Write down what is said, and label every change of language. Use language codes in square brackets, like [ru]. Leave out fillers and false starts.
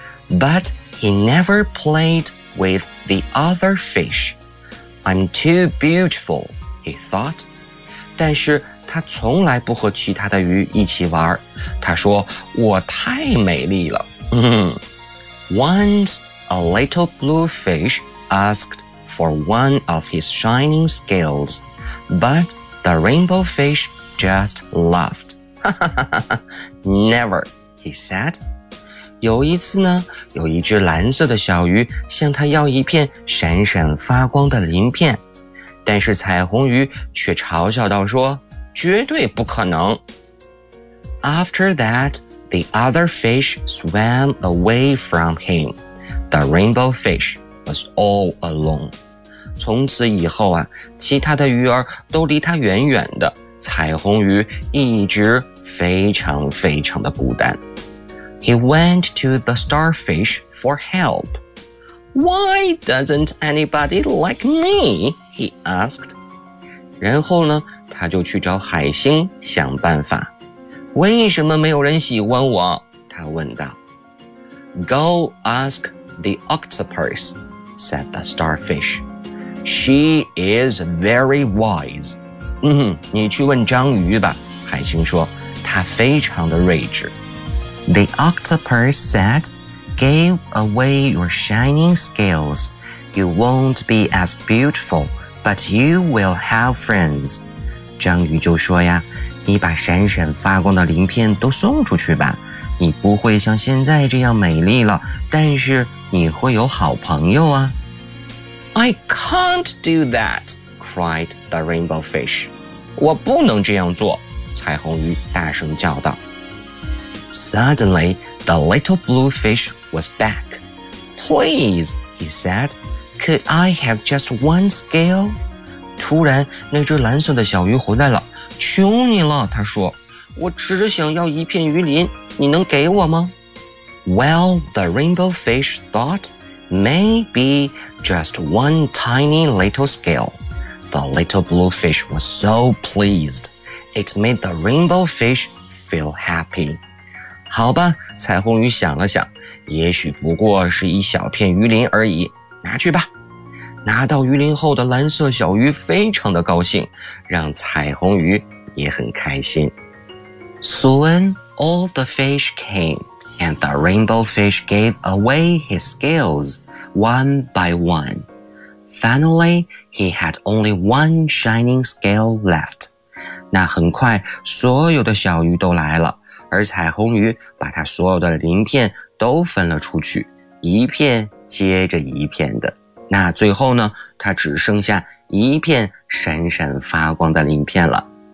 [en] But he never played with the other fish. I'm too beautiful, he thought. [zh] 但是他从来不和其他的鱼一起玩。他说，我太美丽了。 [en] Once a little blue fish asked for one of his shining scales, but the rainbow fish just laughed. Never, he said. [zh] 有一次呢，有一只蓝色的小鱼向他要一片闪闪发光的鳞片，但是彩虹鱼却嘲笑道说，绝对不可能。 [en] After that, the other fish swam away from him. The rainbow fish was all alone. [zh] 从此以后啊，其他的鱼儿都离他远远的，彩虹鱼一直非常非常的孤单。 [en] He went to the starfish for help. Why doesn't anybody like me? He asked. [zh] 然后呢，他就去找海星想办法。为什么没有人喜欢我？他问道。 [en] Go ask the octopus, said the starfish. She is very wise. [zh] 你去问章鱼吧，海星说，她非常的睿智。 [en] The octopus said, Give away your shining scales. You won't be as beautiful, but you will have friends. [zh] 章鱼就说呀，你把闪闪发光的鳞片都送出去吧。你不会像现在这样美丽了，但是你会有好朋友啊。 [en] I can't do that, cried the rainbow fish. [zh] 我不能这样做，彩虹鱼大声叫道。 [en] Suddenly, the little blue fish was back. Please, he said, could I have just one scale? [zh] 突然，那只蓝色的小鱼回来了。求你了，他说，我只想要一片鱼鳞，你能给我吗？ [en] Well, the rainbow fish thought, maybe just one tiny little scale. The little blue fish was so pleased. It made the rainbow fish feel happy. [zh] 好吧，彩虹鱼想了想，也许不过是一小片鱼鳞而已，拿去吧。拿到鱼鳞后的蓝色小鱼非常的高兴，让彩虹鱼也很开心。 [en] Soon all the fish came, and the rainbow fish gave away his scales one by one. Finally, he had only one shining scale left. [zh] 那很快，所有的小鱼都来了。而彩虹鱼把它所有的鳞片都分了出去，一片接着一片的。那最后呢，它只剩下一片闪闪发光的鳞片了。